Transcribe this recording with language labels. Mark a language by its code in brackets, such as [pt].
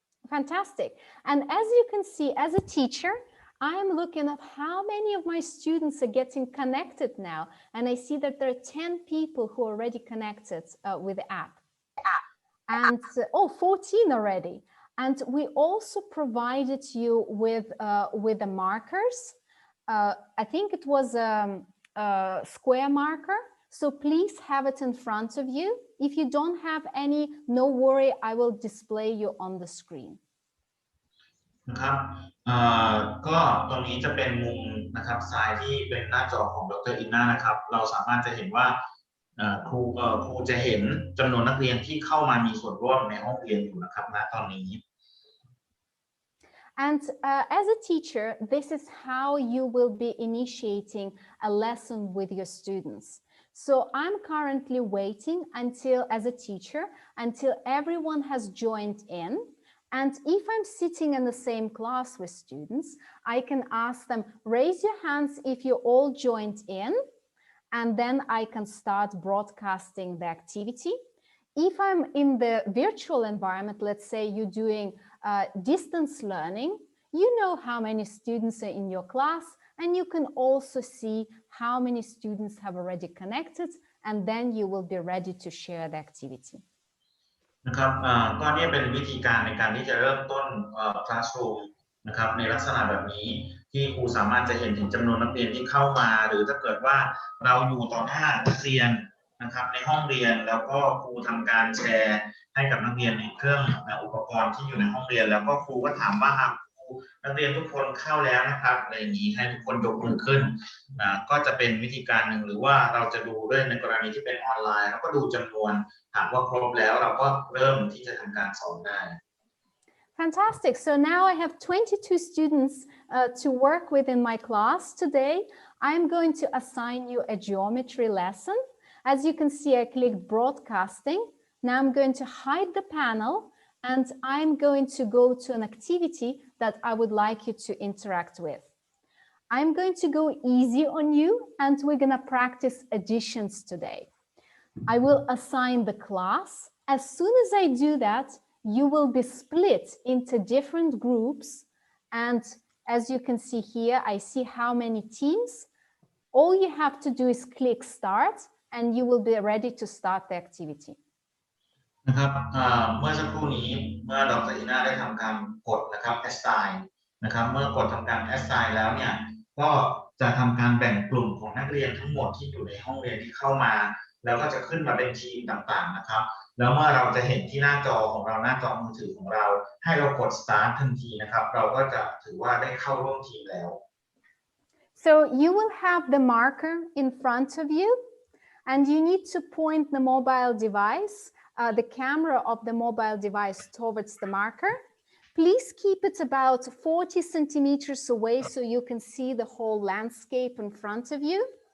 [en] Fantastic. And as you can see, as a teacher, I'm looking at how many of my students are getting connected now. And I see that there are 10 people who are already connected with the app. And 14 already. And we also provided you with the markers. I think it was a square marker. So please have it in front of you. If you don't have any, no worry, I will display you on the screen. [th] นะครับก็ตรงนี้จะเป็นมุมนะครับซ้ายที่เป็นหน้าจอของดร.อินนานะครับเราสามารถจะเห็นว่าครูจะเห็นจำนวนนักเรียนที่เข้ามามีส่วนร่วมในห้องเรียนอยู่นะครับณตอนนี้ [en] And as a teacher, this is how you will be initiating a lesson with your students. So I'm currently waiting as a teacher, until everyone has joined in. And if I'm sitting in the same class with students, I can ask them, raise your hands if you all joined in, and then I can start broadcasting the activity. If I'm in the virtual environment, let's say you're doing distance learning, you know how many students are in your class, and you can also see how many students have already connected, and then you will be ready to share the activity. [th] นะครับก็นี่เป็นวิธีการในการที่จะเริ่มต้นclassroom นะครับในลักษณะแบบนี้ที่ครูสามารถจะเห็นถึงจำนวนนักเรียนที่เข้ามาหรือถ้าเกิดว่าเราอยู่ต่อหน้านักเรียนนะครับในห้องเรียนแล้วก็ครูทำการแชร์ให้กับนักเรียนในเครื่องอุปกรณ์ที่อยู่ในห้องเรียนแล้วก็ครูก็ถามว่า นักเรียนทุกคนเข้าแล้วนะครับอะไรอย่างนี้ให้ทุกคนยกมือขึ้นก็จะเป็นวิธีการหนึ่งหรือว่าเราจะดูด้วยในกรณีที่เป็นออนไลน์แล้วก็ดูจำนวนหากว่าครบแล้วเราก็เริ่มที่จะทำการสอนได้ [en] Fantastic. So now I have 22 students to work with in my class today. I'm going to assign you a geometry lesson. As you can see, I clicked broadcasting. Now I'm going to hide the panel, and I'm going to go to an activity that I would like you to interact with. I'm going to go easy on you, and we're going to practice additions today. I will assign the class. As soon as I do that, you will be split into different groups. And as you can see here, I see how many teams. All you have to do is click start, and you will be ready to start the activity. [th] นะครับเมื่อสักครู่นี้เมื่อดร.อิน่าได้ทำการกดนะครับ assign นะครับเมื่อกดทำการ assign แล้วเนี่ยก็จะทำการแบ่งกลุ่มของนักเรียนทั้งหมดที่อยู่ในห้องเรียนที่เข้ามาแล้วก็จะขึ้นมาเป็นทีมต่างๆนะครับแล้วเมื่อเราจะเห็นที่หน้าจอของเราหน้าจอมือถือของเราให้เรากด start ทันทีนะครับเราก็จะถือว่าได้เข้าร่วมทีมแล้ว [en] So you will have the marker in front of you, and you need to point the mobile device, the camera of the mobile device towards the marker. Please keep it about 40 centimeters away so you can see the whole landscape in front of you.